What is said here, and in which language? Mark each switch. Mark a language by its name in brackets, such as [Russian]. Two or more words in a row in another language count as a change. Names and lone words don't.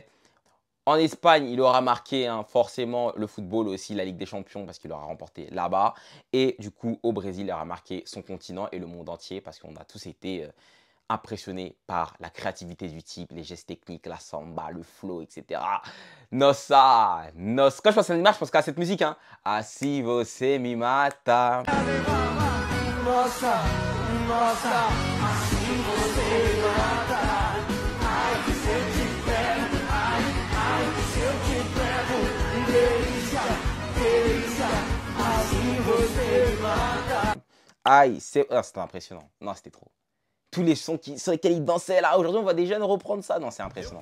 [French] En Espagne, il aura marqué forcément le football aussi, la Ligue des Champions, parce qu'il aura remporté là-bas. Et du coup, au Brésil, il aura marqué son continent et le monde entier, parce qu'on a tous été impressionnés par la créativité du type, les gestes techniques, la samba, le flow, etc. [Portuguese] Nossa, nossa. [French] Quand je pense à Neymar, je pense qu'à cette musique, hein. [Portuguese] Assim você me mata. Nossa, nossa, assim você me mata. Ai, que se eu te pego, ai, que se eu te pego. Delícia, delícia, assim você me mata. [French] Aïe, c'était impressionnant. Non, c'était trop. Tous les sons sur lesquels ils dansaient là, aujourd'hui on voit des jeunes reprendre ça. Non, c'est impressionnant.